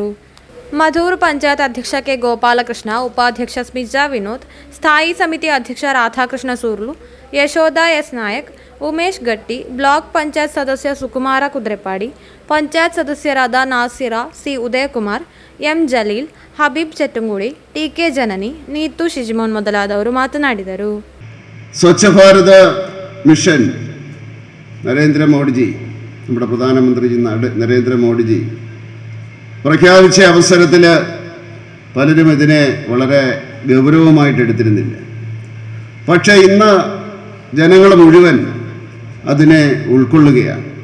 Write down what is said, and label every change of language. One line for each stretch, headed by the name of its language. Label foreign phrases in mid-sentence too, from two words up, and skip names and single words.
Kannada: ಮಧೂರು ಪಂಚಾಯತ್ ಅಧ್ಯಕ್ಷ ಕೆ ಗೋಪಾಲಕೃಷ್ಣ, ಉಪಾಧ್ಯಕ್ಷ ಸ್ಮಿಜಾ ವಿನೋದ್, ಸ್ಥಾಯಿ ಸಮಿತಿ ಅಧ್ಯಕ್ಷ ರಾಧಾಕೃಷ್ಣ ಸೂರ್ಲು, ಯಶೋಧ ಎಸ್ ನಾಯಕ್, ಉಮೇಶ್ ಗಟ್ಟಿ, ಬ್ಲಾಕ್ ಪಂಚಾಯತ್ ಸದಸ್ಯ ಸುಕುಮಾರ ಕುದ್ರೆಪಾಡಿ, ಪಂಚಾಯತ್ ಸದಸ್ಯರಾದ ನಾಸಿರಾ, ಸಿ ಉದಯಕುಮಾರ್, ಎಂ ಜಲೀಲ್, ಹಬೀಬ್ ಚೆಟ್ಟುಂಗುಳಿ, ಟಿ ಕೆ ಜನನಿ, ನೀತು ಶಿಜ್ಮೋನ್ ಮೊದಲಾದವರು ಮಾತನಾಡಿದರು.
Malayalam: സ്വച്ഛ ഭാരത മിഷൻ നരേന്ദ്രമോദിജി, നമ്മുടെ പ്രധാനമന്ത്രി നരേന്ദ്രമോദിജി പ്രഖ്യാപിച്ച അവസരത്തിൽ പലരും ഇതിനെ വളരെ ഗൗരവമായിട്ട് എടുത്തിരുന്നില്ല. പക്ഷേ ഇന്ന് ജനങ്ങൾ മുഴുവൻ അതിനെ ഉൾക്കൊള്ളുകയാണ്.